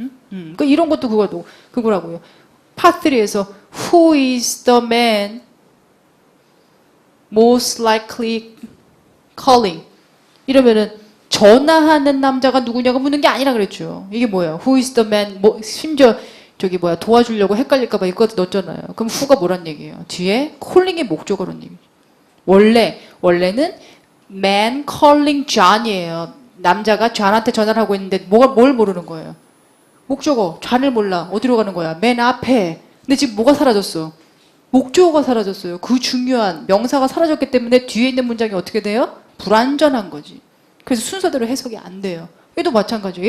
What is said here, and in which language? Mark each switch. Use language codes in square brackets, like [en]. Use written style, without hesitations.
[ko] 그러니까 이런 것도 그거라고요. 파트 3에서 [en] Who is the man most likely calling [ko] 이러면은 전화하는 남자가 누구냐고 묻는 게 아니라 그랬죠. 이게 뭐예요? [en] Who is the man? [ko] 심지어 도와주려고 헷갈릴까봐 이것도 넣었잖아요. 그럼 who가 뭐란 얘기예요? 뒤에 calling의 목적어란 얘기죠. 원래는 [en] man calling John이에요. [ko] 남자가 John한테 전화를 하고 있는데 뭘 모르는 거예요? 목적어. John을 몰라. 어디로 가는 거야? 맨 앞에. 근데 지금 뭐가 사라졌어? 목적어가 사라졌어요. 그 중요한 명사가 사라졌기 때문에 뒤에 있는 문장이 어떻게 돼요? 불완전한 거지. 그래서 순서대로 해석이 안 돼요. 얘도 마찬가지예요.